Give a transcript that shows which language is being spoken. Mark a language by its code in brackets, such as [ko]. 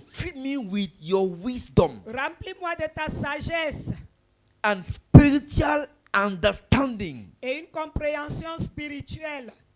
[en] Fill me with your wisdom [fr] Remplis-moi de ta sagesse [en] and spiritual understanding. [fr] et une compréhension spirituelle.